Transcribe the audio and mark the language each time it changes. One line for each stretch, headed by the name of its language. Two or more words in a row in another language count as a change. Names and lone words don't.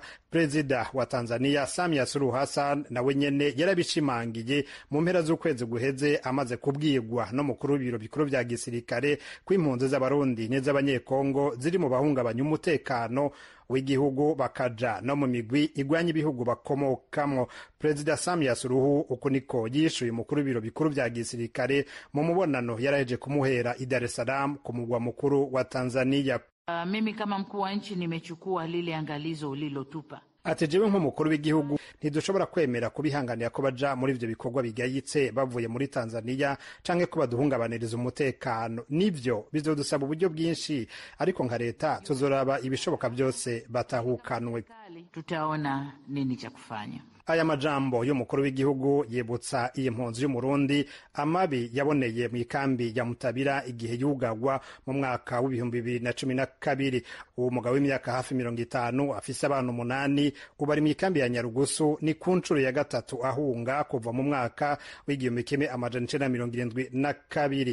Rundi: Perezida wa Tanzania Samia Suluhu Hassan nawe nyene yarabishimangiye mu mpera z'ukwezi guheze amaze kubwirwa no mukuru w'ibiro bikuru vya gisirikare ko impunzi z'abarundi n'iz'abanyekongo ziri mu bahungabanya umutekano w'igihugu bakaja no mu migwi igwanya ibihugu bakomokamwo. Perezida Samia Suluhu uko niko yishuye umukuru w'ibiro bikuru vya gisirikare mu mubonano yaraheje kumuhera i Dar es Salaam ku mugwa mukuru wa Tanzania.
Swahili: Mimi kama mkuu wa nchi nimechukua lile angalizo ulilotupa.
Rundi: Ati jewe nk'umukuru w'igihugu ntidushobora kwemera kubihanganira ko baja muri ivyo bikorwa bigayitse bavuye muri Tanzania canke ko baduhungabaniriza umutekano. Nivyo bizodusaba uburyo bwinshi, ariko nka leta tuzoraba ibishoboka byose batahukanwe.
Swahili: Tutaona nini cha kufanya.
Rundi: Aya majambo y'umukuru w'igihugu yibutsa iyi mpunzi y'umurundi amabi yaboneye mu ikambi ya Mutabira igihe yugagwa mu mwaka w'ibihumbi 2012. Uwo mugabo w'imyaka hafi 50 afise abantu 8 ubari mu ikambi ya Nyarugusu ni ku ncuro ya gatatu ahunga kuva mu mwaka w'igihumbi kimwe amajana 1972.